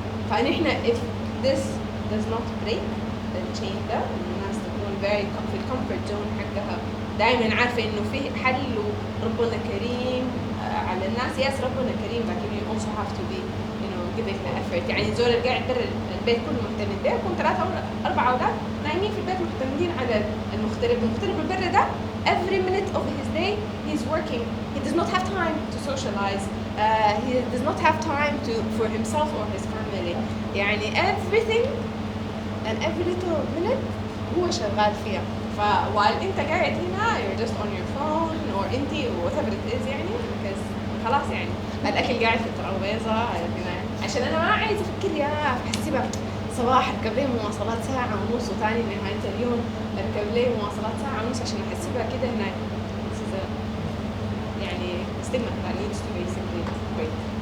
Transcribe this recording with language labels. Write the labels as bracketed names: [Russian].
[Arabic] فنحن [English] if this does not break the chain [Arabic] ده الناس تكون very في الكومفورت زون حقها دائما عارفه انه في حل وربنا كريم على الناس. يس ربنا كريم لكن [English] you also have to be giving the effort. [Arabic] يعني الزول اللي قاعد برا البيت كله معتمد به يكون 3 أو 4 أولاد نايمين في البيت معتمدين على المغترب. المغترب اللي برا ده [English] every minute of his day he's working. He does not have time to socialize. He does not have time for himself or his family. يعني everything and every little minute [Arabic] هو شغال فيها. فوالله انت قاعد هنا [English] you're just on your phone or [Arabic] انت [English] whatever it is [Arabic] يعني because خلاص يعني الاكل قاعد في الترابيزه هنا عشان انا ما عايزه افكر يا بحسبها صباح اركب لي مواصلات ساعه ونص وثاني نهايه اليوم اركب لي مواصلات ساعه ونص عشان احسبها كده هناك. [English] يعني stigma that needs to be simply break.